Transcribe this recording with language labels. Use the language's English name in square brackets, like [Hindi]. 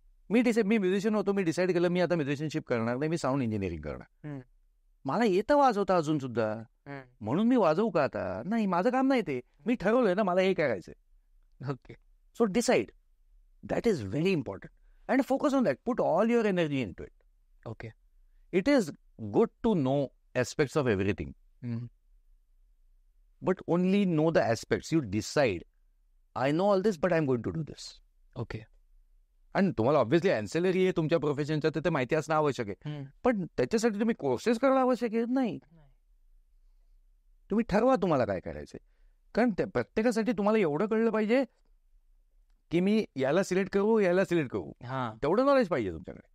[Marathi] मी musician होतो, मी decide केलं मी आता म्युझिशियनशिप करणार नाही, मी साऊंड इंजिनिअरिंग करणार. मला येतं वाजवता अजून सुद्धा, म्हणून मी वाजवू का आता? नाही, माझं काम नाही ते. मी ठरवलंय ना मला हे करायचंय. [English] Okay. So decide. That is very important and focus on that. Put all your energy into it. Okay. It is good to know aspects of everything, but only know the aspects. You decide, I know all this, but I'm going to do this. Okay. [Marathi] आणि तुम्हाला obviously अँसेलरी आहे तुमच्या प्रोफेशनच्या, तर ते माहिती असणं आवश्यक आहे, पण त्याच्यासाठी तुम्ही कोर्सेस करणं आवश्यक आहे नाही. तुम्ही ठरवा तुम्हाला काय करायचंय, कारण प्रत्येकासाठी तुम्हाला एवढं कळलं पाहिजे की मी याला सिलेक्ट करू, याला सिलेक्ट करू, तेवढं नॉलेज पाहिजे तुमच्याकडे.